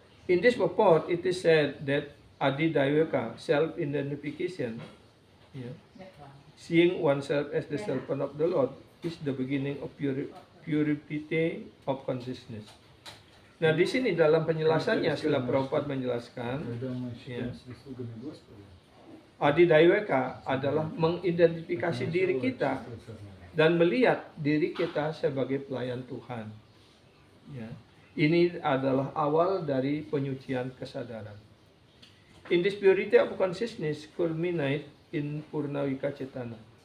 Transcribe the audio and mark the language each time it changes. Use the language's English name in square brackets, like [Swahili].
[English] In this purport, it is said that Adi Daivaka, self-identification, seeing oneself as the servant of the Lord, is the beginning of purity of consciousness. [Indonesian] Nah, di sini dalam penjelasannya, Srila Prabhupada menjelaskan, [Russian] Когда мы считаем себя слугами Господа, [Indonesian] Adi Daivaka adalah mengidentifikasi diri kita dan melihat diri kita sebagai pelayan Tuhan. Ya. Ini adalah awal dari penyucian kesadaran. [English] In this purity of consciousness culminate in purna vikacetana.